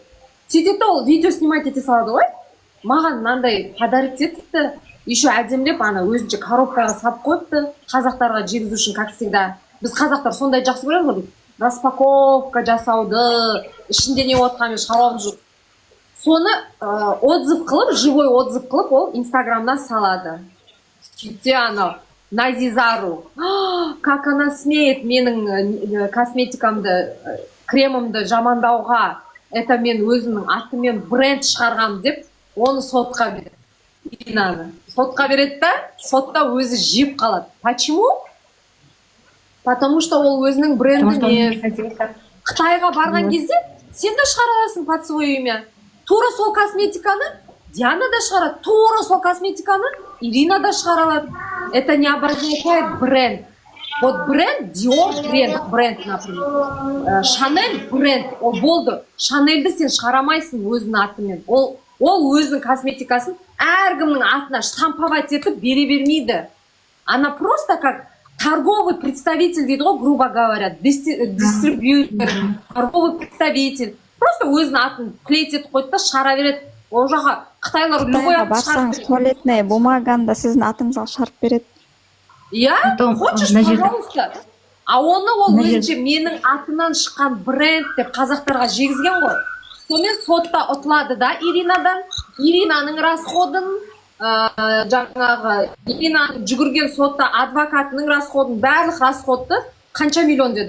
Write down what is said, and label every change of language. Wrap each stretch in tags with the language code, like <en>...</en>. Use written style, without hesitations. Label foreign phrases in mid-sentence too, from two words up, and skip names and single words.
<kk>Сөйтеді ол</kk> <ru>видео снимать</ru> <kk>ете салады ғой, маған мынандай подарить етіпті, еще әдемілеп ана өзінше коробкаға салып қойыпты, қазақтарға жегізу үшін,</kk> <ru>как всегда.</ru> <kk>Біз қазақтар сондай жақсы көреміз ғой, распаковка жасауды, ішінде не отқанымен шаруамыз жоқ. Соны отзыв қылып,</kk> <ru>живой отзыв</ru> <kk>қылып, ол инстаграмнан салады. Сөйтсе анау Назизару,</kk> <ru>как она смеет</ru> <kk>менің косметикамды, кремімді жамандауға, это мен өзімнің атыммен бренд шығарғам деп, оны сотқа береді. Иринаны сотқа береді да, сотта өзі жеп қалады.</kk> <ru>Почему? Потому что</ru> <kk>ол өзінің брендіне Қытайға барған кезде сен де шығара аласың</kk> <ru>под свое имя.</ru> <kk>Тура сол косметиканы Диана да шығарады, тура сол косметиканы Ирина да шығара алады.</kk> <ru>Это не обозначает бренд. Вот бренд, Dior бренд, например.</ru> <kk>Шанель бренд, ол болды. Шанельді сен шығарамайсың өзінің атымен. Ол өзінің косметикасын әркімнің атына штамповать етіп бере бермейді.</kk> <ru>Она просто как торговый представитель</ru> <kk>дейді ғой,</kk> <ru>грубо говоря, дистрибьютор, торговый представитель.</ru> <kk>Просто өзінің атын клеить етіп қойды да шығара береді. Ол жаққа Қытайлар любой атын барсаңыз,</kk> <ru>туалетная бумаганы</ru> <kk>да сіздің атыңызға шығарып береді.</kk> <ru>Я? Хочешь, пожалуйста.</ru> <kk>А оны ол өзінше менің атынан шыққан бренд деп қазақтарға жегізген ғой. Сонымен сотта ұтылады да Иринадан. Иринаның расходын, жаңағы Иринаның жүгірген сотта адвокатының расходын, барлық расходты қанша миллион деді?</kk>